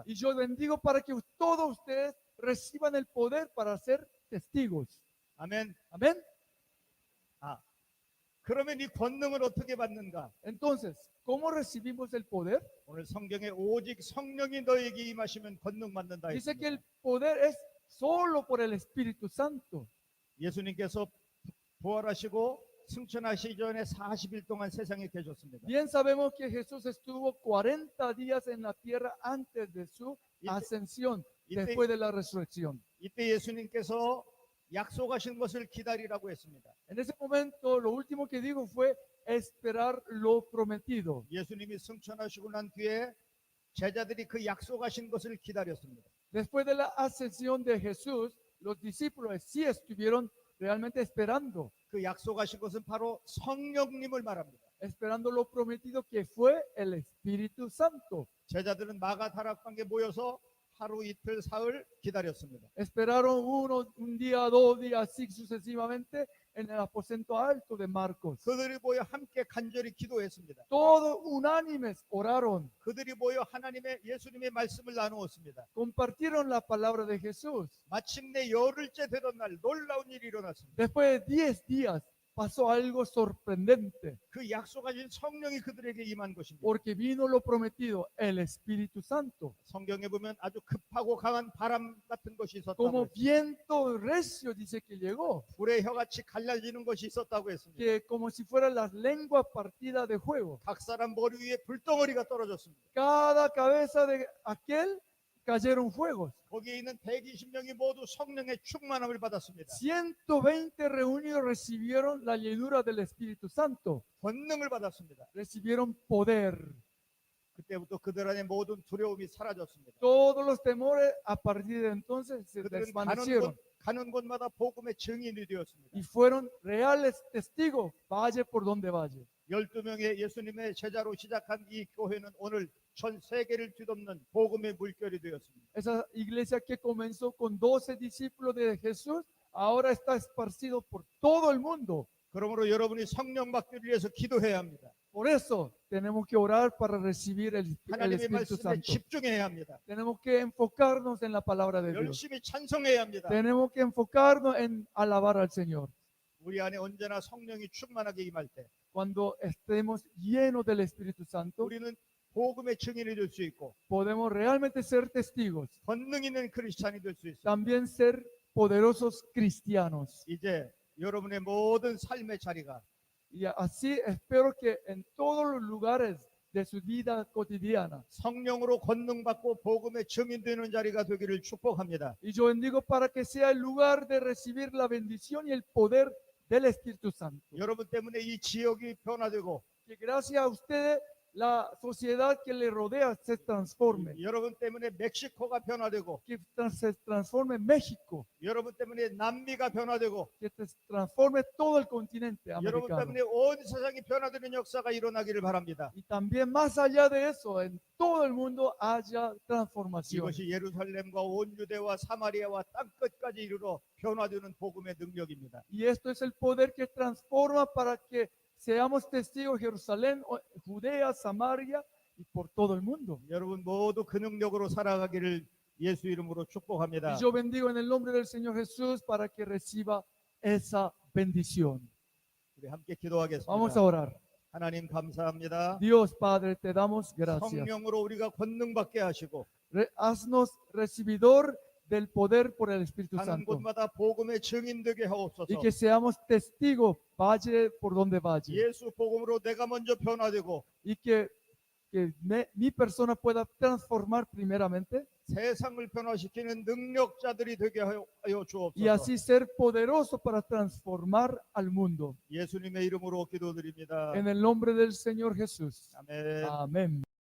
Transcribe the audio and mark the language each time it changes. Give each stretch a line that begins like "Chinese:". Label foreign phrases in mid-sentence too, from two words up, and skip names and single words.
Spanish: Y yo bendigo para que todos ustedes reciban el poder para ser testigos.
Korean: 아멘.
Spanish: Amén.
Korean: 그러면 이 권능을 어떻게 받는가?
Spanish: Entonces, ¿cómo recibimos el poder?
Korean: 오늘 성경에 오직 성령이 너에게 임하시면 권능 받는다
Spanish: Dice que
Korean: 했습니다.
Spanish: el poder es solo por el Espíritu Santo.
Korean: 예수님께서 부활하시고 승천하시기 전에 40일 동안 세상에 계셨습니다.
Spanish: Bien sabemos que Jesús estuvo 40 días en la tierra antes de su ascensión, después de la resurrección.
Korean: 이때 예수님께서 약속하신 것을 기다리라고 했습니다.
Spanish: En ese momento, lo último que dijo fue esperar lo prometido.
Korean: 예수님이 승천하시고 난 뒤에 제자들이 그 약속하신 것을 기다렸습니다.
Spanish: Después de la ascensión de Jesús, los discípulos sí estuvieron realmente esperando,
Korean: 그 약속하신 것은 바로 성령님을 말합니다.
Spanish: esperando lo prometido que fue el Espíritu Santo.
Korean: 제자들은 마가 다락방에 모여서 하루 이틀 사흘 기다렸습니다.
Spanish: Esperaron un día, 2 días, así sucesivamente en el aposento alto de Marcos.
Korean: 그들이 모여 함께 간절히 기도했습니다.
Spanish: Todos unánimes oraron,
Korean: 그들이 모여 하나님의 예수님의 말씀을 나누었습니다.
Spanish: compartieron la palabra de Jesús.
Korean: 마침내 열흘째 되던 날 놀라운 일이 일어났습니다.
Spanish: Después de 10 días pasó algo sorprendente,
Korean: 그 약속하신 성령이 그들에게 임한 것입니다.
Spanish: porque vino lo prometido, el Espíritu Santo.
Korean: 성경에 보면 아주 급하고 강한 바람 같은 것이 있었다고
Spanish: Como
Korean: 했습니다.
Spanish: viento recio dice que llegó,
Korean: 불의 혀같이 갈라지는 것이 있었다고 했습니다.
Spanish: que como si fueran las lenguas partidas de fuego.
Korean: 각 사람 머리 위에 불덩어리가 떨어졌습니다.
Spanish: Cada cabeza de aquel cayeron fuegos.
Korean: 거기에 있는 120명이 모두 성령의 충만함을 받았습니다.
Spanish: 120 reunidos recibieron la llenura del Espíritu Santo,
Korean: 권능을 받았습니다.
Spanish: recibieron poder.
Korean: 그때부터 그들 안에 모든 두려움이 사라졌습니다.
Spanish: Todos los temores a partir de entonces se
Korean: 그들은
Spanish: desvanecieron
Korean: 가는 곳마다 복음의 증인이 되었습니다.
Spanish: y fueron reales testigos, valle por donde valle.
Korean: 12명의 예수님의 제자로 시작한 이 교회는 오늘 전 세계를 뒤덮는 복음의 물결이 되었습니다.
Spanish: Esa iglesia que comenzó con 12 discípulos de Jesús, ahora está esparcido por todo el mundo.
Korean: 그러므로 여러분이 성령 받기를 위해서 기도해야 합니다.
Spanish: Por eso tenemos que orar para recibir el
Korean: 하나님의
Spanish: Espíritu
Korean: 말씀에
Spanish: Santo.
Korean: 집중해야 합니다.
Spanish: Tenemos que enfocarnos en la palabra de Dios.
Korean: 열심히 찬송해야 합니다.
Spanish: Tenemos que enfocarnos en alabar al Señor.
Korean: 우리 안에 언제나 성령이 충만하게 임할 때
Spanish: Cuando estemos llenos del Espíritu Santo,
Korean: 우리는 복음의 증인이 될 수 있고
Spanish: podemos realmente ser testigos,
Korean: 권능 있는 크리스찬이 될 수 있습니다.
Spanish: también ser poderosos cristianos.
Korean: 이제 여러분의 모든 삶의 자리가
Spanish: Y así espero que en todos los lugares de su vida cotidiana,
Korean: 성령으로 권능 받고 복음의 증인 되는 자리가 되기를 축복합니다.
Spanish: y yo bendigo para que sea el lugar de recibir la bendición y el poder del Espíritu Santo.
Korean: 여러분 때문에 이 지역이 변화되고
Spanish: Que gracias a ustedes la sociedad que le rodea se transforme,
Korean: 여러분 때문에 멕시코가 변화되고
Spanish: que se transforme México,
Korean: 여러분 때문에 남미가 변화되고
Spanish: que se transforme todo el continente
Korean: 여러분
Spanish: americano.
Korean: 때문에 온 세상이 변화되는 역사가 일어나기를 바랍니다.
Spanish: Y también más allá de eso, en todo el mundo haya transformación.
Korean: 이것이 예루살렘과 온 유대와 사마리아와 땅끝까지 이르러 변화되는 복음의 능력입니다.
Spanish: Y esto es el poder que transforma para que seamos testigos de Jerusalén, Judea, Samaria y por todo el mundo.
Korean: 여러분 모두 그 능력으로 살아가기를 예수 이름으로 축복합니다.
Spanish: Y yo bendigo en el nombre del Señor Jesús para que reciba esa bendición.
Korean: 우리 함께 기도하겠습니다.
Spanish: Vamos a orar.
Korean: 하나님 감사합니다.
Spanish: Dios Padre, te damos gracias.
Korean: 성령으로 우리가 권능 받게 하시고
Spanish: Haznos recibidor del poder por el Espíritu
Korean: 가는
Spanish: Santo.
Korean: 곳마다 복음의 증인되게 하옵소서.
Spanish: Y que seamos testigos, vaya por donde vaya.
Korean: 예수 복음으로 내가 먼저 변화되고
Spanish: Y que mi persona pueda transformar primeramente
Korean: 세상을 변화시키는 능력자들이 되게 하여
Spanish: y
Korean: 주옵소서.
Spanish: así ser poderoso para transformar al mundo.
Korean: 예수님의 이름으로 기도드립니다.
Spanish: En el nombre del Señor Jesús.
Korean: 아멘.
Spanish: Amén.